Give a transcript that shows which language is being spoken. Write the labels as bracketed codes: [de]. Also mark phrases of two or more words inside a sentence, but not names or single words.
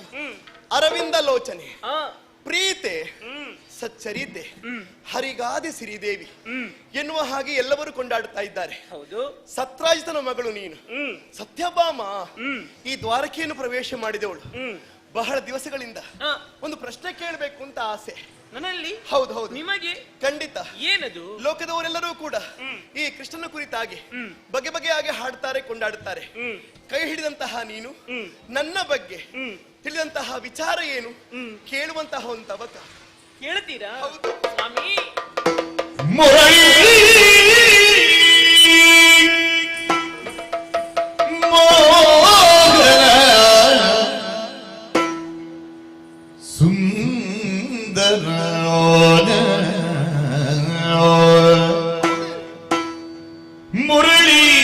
[kn] ಅರವಿಂದ ಲೋಚನೆ, ಪ್ರೀತೆ, ಸಚ್ಚರಿತೆ, ಹರಿಗಾದೆ ಸಿರಿದೇವಿ ಎನ್ನುವ ಹಾಗೆ ಎಲ್ಲವರು ಕೊಂಡಾಡುತ್ತಾ ಇದ್ದಾರೆ. ಹೌದು, ಸತ್ರಾಜಿತನ ಮಗಳು ನೀನು. ಸತ್ಯಭಾಮ ಈ ದ್ವಾರಕೆಯನ್ನು ಪ್ರವೇಶ ಮಾಡಿದವಳು. ಬಹಳ ದಿವಸಗಳಿಂದ ಒಂದು ಪ್ರಶ್ನೆ ಕೇಳಬೇಕು ಅಂತ ಆಸೆ ನನ್ನಲ್ಲಿ. ಹೌದು ಹೌದು, ನಿಮಗೆ ಖಂಡಿತ. ಏನದು? ಲೋಕದವರೆಲ್ಲರೂ ಕೂಡ ಈ ಕೃಷ್ಣನ ಕುರಿತಾಗಿ ಬಗೆ ಬಗೆಯಾಗಿ ಹಾಡುತ್ತಾರೆ, ಕೊಂಡಾಡುತ್ತಾರೆ. ಕೈ ಹಿಡಿದಂತಹ ನೀನು ನನ್ನ ಬಗ್ಗೆ ತಿಳಿದಂತಹ ವಿಚಾರ ಏನು ಕೇಳುವಂತಹ ಒಂದು ತವಕ. ಕೇಳ್ತೀರಾ? ಹೌದು ಸ್ವಾಮಿ. ಮುರಳಿ ಮೋಹನ ಸುಂದರ ಮುರಳಿ